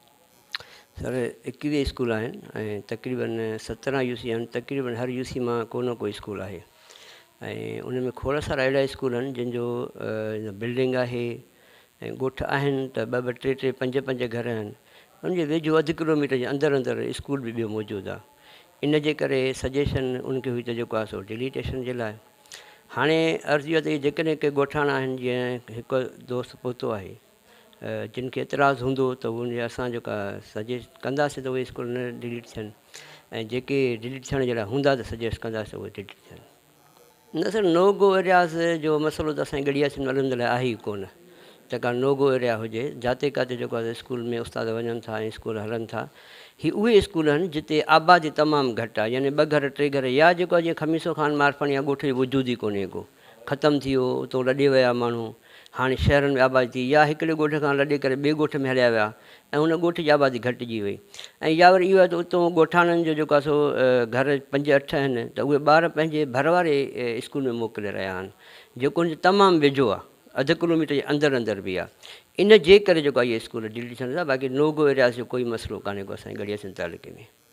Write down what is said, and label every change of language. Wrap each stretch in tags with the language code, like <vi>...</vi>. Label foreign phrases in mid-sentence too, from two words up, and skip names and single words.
<sd>सर 21 स्कूल आहिनि ऐं तक़रीबन 17 यूसी आहिनि तक़रीबन हर यूसी मां को न कोई स्कूल आहे ऐं उन में खोड़ सारा अहिड़ा स्कूल आहिनि जिन जो बिल्डिंग आहे ऐं ॻोठ आहिनि त 2-2 3-3 5-5 घर आहिनि उनजे वेझो 1 किलोमीटर जे अंदरि स्कूल बि ॿियो मौजूदु आहे इन जे करे सजेशन उनखे हुई त जेको आहे सो डिलीटेशन जे लाइ हाणे अर्ज़ु इहो त जेकॾहिं के ॻोठाणा आहिनि जीअं हिकु दोस्त पहुतो आहे जिन खे एतिराज़ु हूंदो त उन असां जेका सजेस्ट कंदासीं त उहे स्कूल न डिलीट थियनि ऐं जेके डिलीट थियण जे लाइ हूंदा त सजेस्ट कंदासीं उहे डिलीट थियनि न सर</sd> <en>no go areas</en> <sd>जो मसइलो त असांजी गड़ियासिन वारनि जे लाइ आहे ई कोन त का</sd> <en>no go area</en> <sd>हुजे जिते किथे जेको आहे स्कूल में उस्ताद वञनि था ऐं स्कूल हलनि था ही उहे स्कूल आहिनि जिते आबादी तमामु घटि आहे यानी 2 घर 3 घर या जेको आहे जीअं खमीसो खान मारफणी या ॻोठ जो वजूद ई कोन्हे को ख़तमु थी वियो उतो लॾे विया माण्हू हाणे शहरनि में आबादी थी या हिकिड़े ॻोठ खां लॾे करे ॿिए ॻोठ में हलिया विया ऐं उन ॻोठ जी आबादी घटिजी वई ऐं या वरी इहो आहे त उतां ॻोठाणनि जो जेको आहे सो घर 5-8 आहिनि त उहे ॿार पंहिंजे भर वारे स्कूल में मोकिले रहिया आहिनि जेको उनजो तमामु वेझो आहे 1 किलोमीटर जे अंदरि बि आहे इन जे करे जेको आहे इहे स्कूल डिलीट थियनि था बाक़ी</sd> <en>nogo areas</en> <sd>जो कोई मसइलो कान्हे को असांजे गड़ियासिन तालुके में</sd>